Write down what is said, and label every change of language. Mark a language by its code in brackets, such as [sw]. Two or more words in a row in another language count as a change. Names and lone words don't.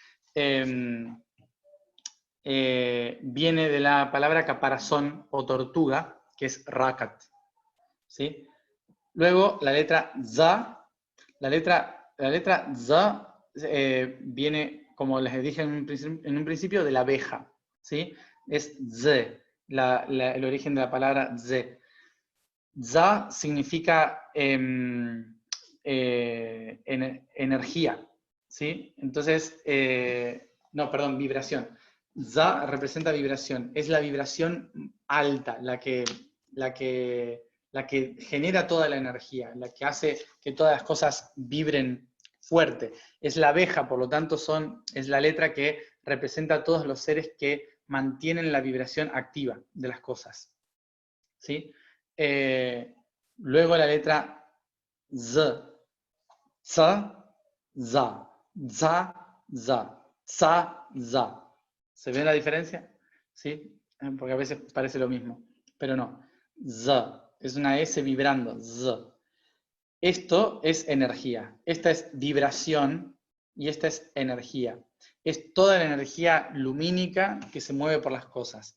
[es] Viene de la palabra caparazón o tortuga, que es rakat, ¿sí? Luego la letra za, la letra za viene, como les dije en un principio, de la abeja, ¿sí? Es z, el origen de la palabra z. Za significa energía, ¿sí? Entonces, no, perdón, vibración. Za representa vibración, es la vibración alta, la que genera toda la energía, la que hace que todas las cosas vibren fuerte. Es la abeja, por lo tanto es la letra que representa a todos los seres que mantienen la vibración activa de las cosas. ¿Sí? Luego la letra Z, za, za, za, za, za, za. ¿Se ve la diferencia? ¿Sí? Porque a veces parece lo mismo, pero no. Z, es una S vibrando, Z. Esto es energía, esta es vibración y esta es energía. Es toda la energía lumínica que se mueve por las cosas.